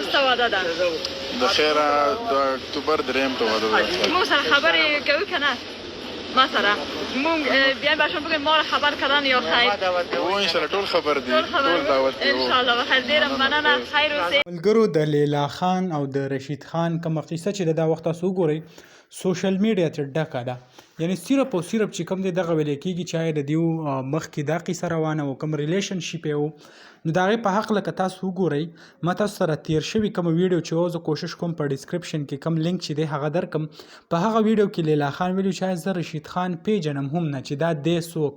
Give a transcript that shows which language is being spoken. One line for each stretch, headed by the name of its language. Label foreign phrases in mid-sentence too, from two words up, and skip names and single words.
Pashto: واده ده؟ د خیره د اکتوبر 3 په واده ده. موږ سره خبرې کوي که نه؟ ما سره مونږ بیا به
Persian: شما بگیم ما رو خبر کردن یا خیر؟
Pashto: او انشاءالله ټول خبر دي، ټول دعوت دي انشاءالله بخیر. ډېره مننه، خیر اوسئ. ملګرو د لیلا خان او د رشید خان کومه قصه چې دا وخت تاسو وګورئ
English: social media
Pashto: ته ډکه ده، یعنی صرف او صرف چې کوم دی دغه ویل کېږي چې د دیو مخکې دا قصه روانه و کوم ریلیشنشپ یې و نو د هغې په هکله که تاسو وګورئ ما تاسو سره تیر شوي کومه ویډیو چې و زه کوشش کوم په ډسکرپشن کې کوم لینک چې دی هغه درکم په هغه ویډیو کې لیلا خان ویلي چې زه رشید خان پیژنم هم نه چې دا دی څوک.